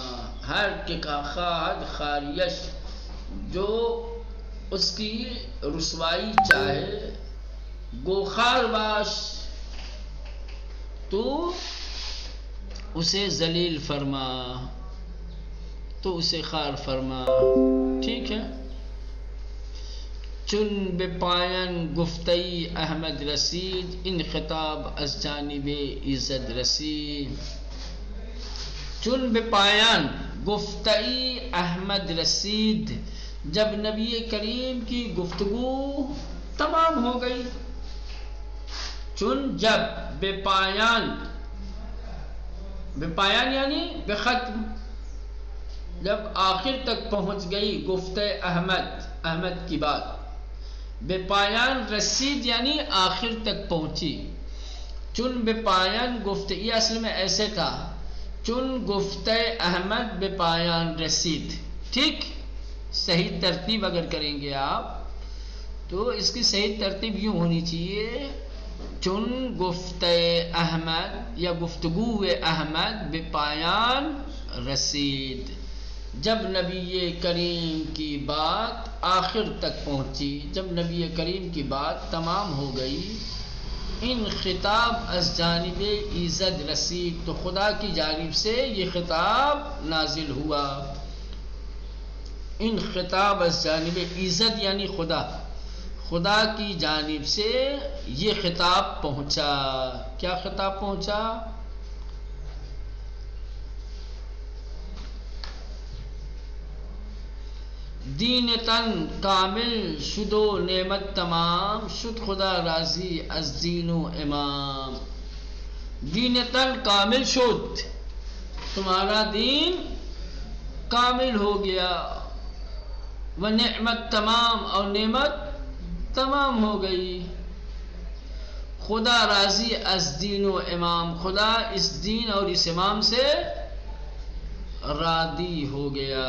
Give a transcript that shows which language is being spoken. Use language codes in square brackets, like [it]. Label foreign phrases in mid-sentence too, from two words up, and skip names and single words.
[fa] ہر کہ خواہد خاریش، [ur] جو اس کی رسوائی چاہے، [fa] گوخار باش، [ur] تو اسے ذلیل فرما، تو اسے خار فرما. ٹھیک ہے. [fa] چون به پایان گفتئی احمد رسید، این خطاب از جانب ایزد رسید. چون به پایان گفتئی احمد رسید، [ur] جب نبی کریم کی گفتگو تمام ہو گئی. چون، جب، [fa] بے پایان، بے پایان [ur] یعنی بے ختم، جب آخر تک پہنچ گئی [fa] گفتہ احمد [ur] کی بات. [fa] بے پایان رسید [ur] یعنی آخر تک پہنچی. [fa] چون بے پایان گفت، [ur] یہ اصل میں ایسے تھا، [fa] چون گفتہ احمد بے پایان رسید. [ur] ٹھیک، صحیح ترتیب اگر کریں گے آپ تو اس کی صحیح ترتیب یوں ہونی چاہیے، [fa] چون گفتہ احمد یا گفتگو احمد بے پایان رسید، [ur] جب نبی کریم کی بات آخر تک پہنچی، جب نبی کریم کی بات تمام ہو گئی. [fa] ان خطاب از جانب ایزد رسید، [ur] تو خدا کی جانب سے یہ خطاب نازل ہوا. [fa] ان خطاب از جانب ایزد [ur] یعنی خدا، خدا کی جانب سے یہ خطاب پہنچا. کیا خطاب پہنچا؟ [fa] دین تن کامل شد و نعمت تمام، شد خدا راضی از دین و امام. دین تن کامل شد، [ur] تمہارا دین کامل ہو گیا. وہ نعمت تمام، اور نعمت تمام ہو گئی. [fa] خدا راضی از دین و امام، [ur] خدا اس دین اور اس امام سے راضی ہو گیا.